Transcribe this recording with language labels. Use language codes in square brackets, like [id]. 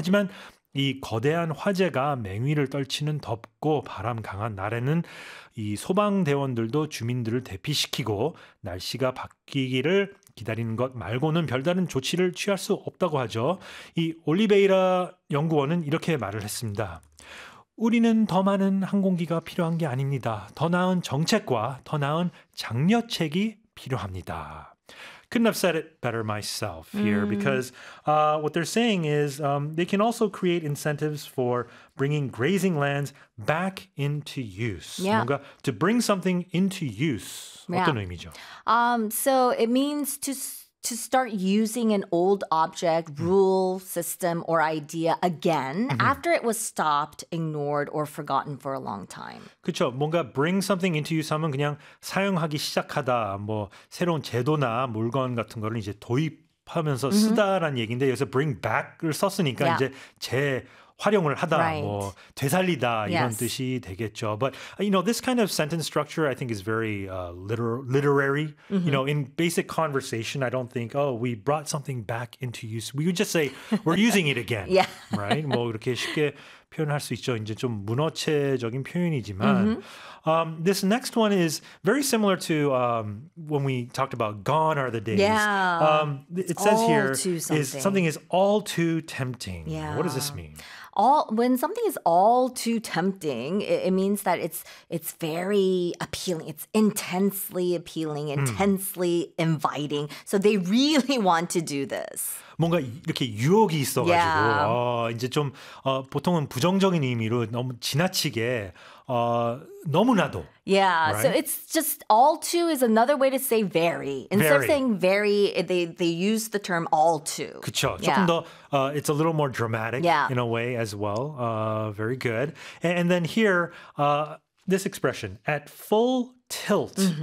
[ko] 하지만 이 거대한 화재가 맹위를 떨치는 덥고 바람 강한 날에는 이 소방대원들도 주민들을 대피시키고 날씨가 바뀌기를 기다리는 것 말고는 별다른 조치를 취할 수 없다고 하죠. 이 올리베이라 연구원은 이렇게 말을 했습니다. 우리는 더 많은 항공기가 필요한 게 아닙니다. 더 나은 정책과 더 나은 장려책이 필요합니다. [en] Couldn't have said it better myself here because what they're saying is they can also create incentives for bringing grazing lands back into use. [ko] 뭔가 [en] to bring something into use. [ko] 어떤 의미죠? [en] So it means to start using an old object, rule, system, or idea again after it was stopped, ignored, or forgotten for a long time. [ko] 그렇죠. 뭔가 [en] bring something into use [ko] 하면 그냥 사용하기 시작하다. 뭐 새로운 제도나 물건 같은 거를 이제 도입하면서 쓰다라는 얘기인데 여기서 bring back을 썼으니까 이제 재활용하다. 활용을 하다, 뭐 되살리다 이런 뜻이 되겠죠. [en] But you know, this kind of sentence structure, I think, is very literary. Mm-hmm. You know, in basic conversation, I don't think, oh, we brought something back into use. We would just say, we're using it again. Yeah. Right. [ko] 뭐 이렇게 쉽게 표현할 수 있죠. 이제 좀 문어체적인 표현이지만. [en] Mm-hmm. This next one is very similar to when we talked about gone are the days. Yeah. It says here something is all too tempting. Yeah. What does this mean? When something is all too tempting, it means that it's very appealing. It's intensely appealing, intensely inviting. So they really want to do this. [ko] 뭔가 이렇게 유혹이 있어가지고 이제 좀 보통은 부정적인 의미로 너무 지나치게 너무나도. [en] Yeah, right? So it's just all too is another way to say very. Instead of saying very, they use the term all too. [ko] 그쵸. 조금 더, [en] it's a little more dramatic in a way as well. Very good. And then here, this expression, at full tilt, mm-hmm.